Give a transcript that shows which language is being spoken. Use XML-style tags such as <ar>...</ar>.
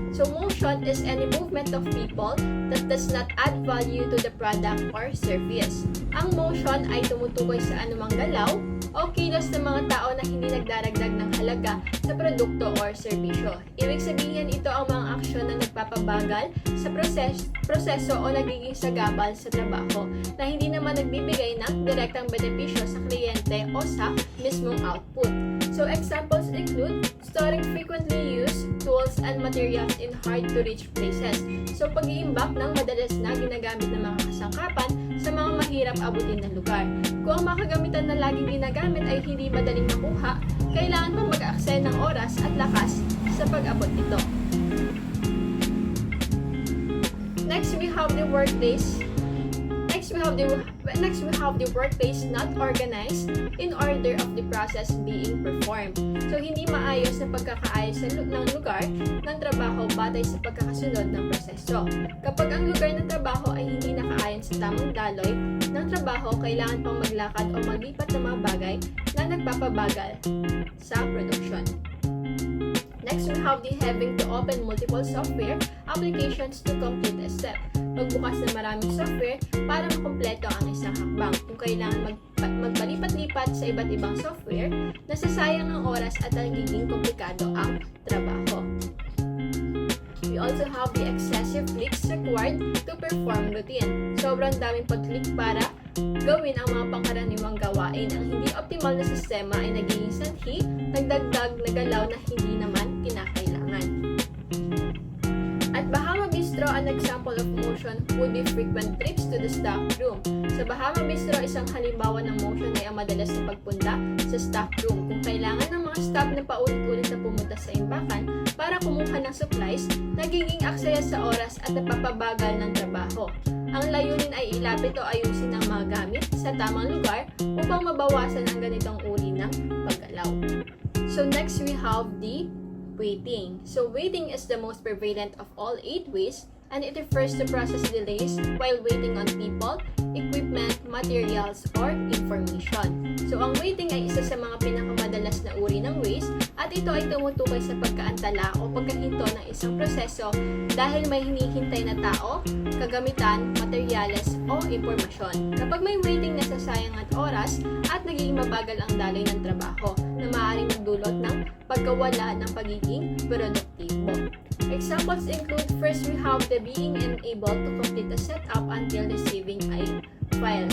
<en>So, motion is any movement of people that does not add value to the product or service.</en> <tl>Ang motion ay tumutukoy sa anumang galaw o kilos ng mga tao na hindi nagdaragdag ng halaga sa produkto or serbisyo. Ibig sabihin, ito ang mga aksyon na nagpapabagal sa proseso o nagiging sagabal sa trabaho na hindi naman nagbibigay ng direktang benepisyo sa kliyente o sa mismong output.</tl> <en>So, examples include storing frequently used tools and materials in hard-to-reach places.</en> <tl>So, pag-iimbak ng madalas na ginagamit ng mga kasangkapan sa mga mahirap abutin na lugar. Kung ang mga kagamitan na laging ginagamit ay hindi madaling makuha, kailangan pang mag-aksaya ng oras at lakas sa pag-abot nito.</tl> <en>Next, we have the workplace. Next, we have the workplace not organized in order of the process being performed.</en> <tl>So, hindi maayos na pagkakaayos ng lugar ng trabaho batay sa pagkakasunod ng proseso. Kapag ang lugar ng trabaho ay hindi nakaayon sa tamang daloy ng trabaho, kailangan pang maglakad o maglipat ng mga bagay na nagpapabagal sa production.</tl> <en>Next, we have the having to open multiple software applications to complete a step.</en> <tl>Magbukas ng maraming software para makumpleto ang isang hakbang. Kung kailangan magpalipat-lipat sa iba't ibang software, nasasayang ang oras at nagiging komplikado ang trabaho.</tl> <en>We also have the excessive clicks required to perform routine.</en> <tl>Sobrang daming pag-click para gawin ang mga pangkaraniwang gawain. Ang hindi optimal na sistema ay nagiging sanhi, nagdagdag na galaw na hindi naman kinakailangan. At Bahama Bistro</tl> <en>Bistro, an example of motion would be frequent trips to the stock room.</en> <tl>Sa Bahama Bistro, isang halimbawa ng motion ay ang madalas na pagpunta sa stock room. Kung kailangan ng mga staff na paulit-ulit na pumunta sa imbakan para kumuha ng supplies, nagiging aksaya sa oras at napapabagal ng trabaho. Ang layunin ay ilapit o ayusin ang mga gamit sa tamang lugar upang mabawasan ang ganitong uri ng paggalaw.</tl> <en>So next we have the waiting. So waiting is the most prevalent of all 8 ways, and it refers to process delays while waiting on people, equipment, materials, or information.</en> <tl>So ang waiting ay isa sa mga pinakamadalas na uri ng ways, at ito ay tumutukoy sa pagkaantala o pagkahinto ng isang proseso dahil may hinihintay na tao, kagamitan, materyales, o impormasyon. Kapag may waiting, nasasayang at oras at nagiging mabagal ang daloy ng trabaho na maaaring magdulot ng pagkawala ng pagiging produktibo.</tl> <en>Examples include, first we have the being unable to complete the setup until receiving a file.</en>